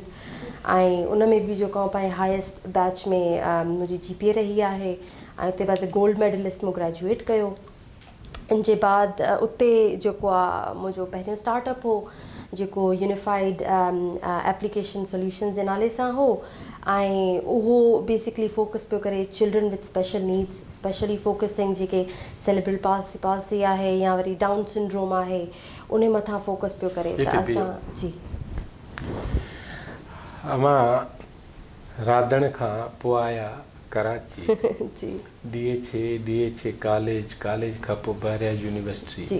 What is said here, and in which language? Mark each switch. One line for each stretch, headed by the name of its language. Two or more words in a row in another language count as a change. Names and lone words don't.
Sindhi: ऐं उन में बि जेको पंहिंजे
English: highest batch
Sindhi: में मुंहिंजी GPA रही आहे ऐं उते
English: as a gold medalist
Sindhi: मूं ग्रेजुएट कयो। इन जे बाद उते जेको आहे मुंहिंजो पहिरियों स्टार्टअप हो जेको यूनिफाइड एप्लीकेशन सॉल्यूशंस जे नाले सां हो ऐं उहो बेसिकली फोकस पियो करे
English: children with special needs, specially focusing
Sindhi: जेके
English: cerebral palsy
Sindhi: आहे या वरी
English: Down syndrome
Sindhi: आहे उन मथां फोकस पियो करे। त असां जी अवां राधण खां पोइ आया कराची जी DHA कॉलेज खां पोइ बहरिया यूनिवर्सिटी।